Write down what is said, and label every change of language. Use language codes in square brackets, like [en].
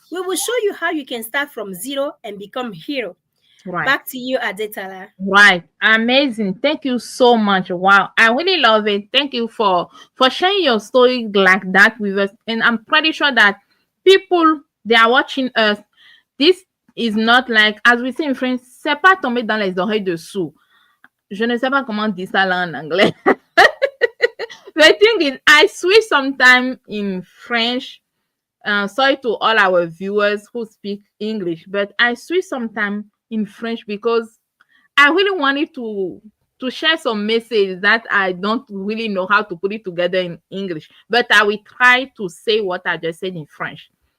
[en] We will show you how you can start from zero and become hero. Right. Back to you, Adetala. Right. Amazing. Thank you so much. Wow. I really love it. Thank you for sharing your story like that with us. And I'm pretty sure that people they are watching us. This is not like as we say in French, [fr] c'est pas tombé dans les oreilles de sourds. Je ne sais pas comment dire ça là en anglais. [en] The thing is, I switch sometime in French. Sorry to all our viewers who speak English, but I switch sometime in French because I really wanted to share some message that I don't really know how to put it together in English, but I will try to say what I just said in French.